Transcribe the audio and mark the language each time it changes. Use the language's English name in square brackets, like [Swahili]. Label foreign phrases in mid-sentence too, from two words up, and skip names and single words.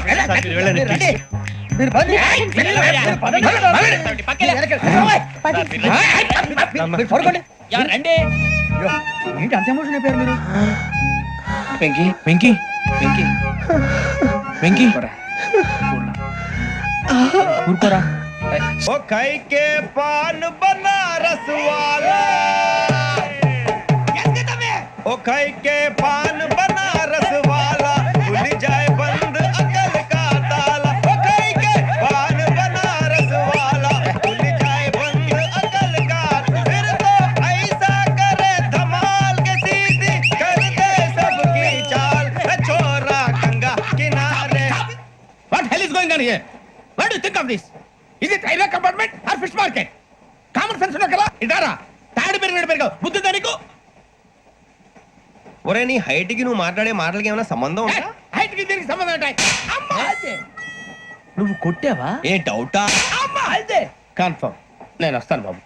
[Telugu] వెళ్ళండి, వెళ్ళండి. మీరు పదండి. ఏయ్, వెళ్ళండి, పదండి. పది. మీరు పడుకోండి. అయ్యో, ఏంటి అంత ఎమోషన్ అయిపోయారు మీరు? వెంకీ వెంకీ వెంకీ వెంకీ ఊరుకోరా. [Hindi] ओ खाई के पान बनारस वाला, ओ खाई के पान बनारस वाला, खुल जाए बंद अकल का ताला, ओ खाई के पान बनारस वाला, खुल जाए बंद अकल का, फिर तो ऐसा करे धमाल के सीधी कर दे सबकी चाल, छोरा गंगा किनारे. [English] What hell is going on here? What do you think of this? Is it railway compartment or fish market? common sense [Telugu] ఉన్నా కదా, ఇటారా తాడి పెరిగావు బుద్ధి దానికి. ఒరే, నీ హైట్ కి నువ్వు మాట్లాడే మాటలకి ఏమైనా సంబంధం ఉందా? హైట్ కి దీనికి సంబంధం ఉంటాయి. అమ్మా అదే నువ్వు కొట్టావా? ఏ డౌటా? అమ్మా అదే కన్ఫర్మ్. నేను వస్తాను బాబు.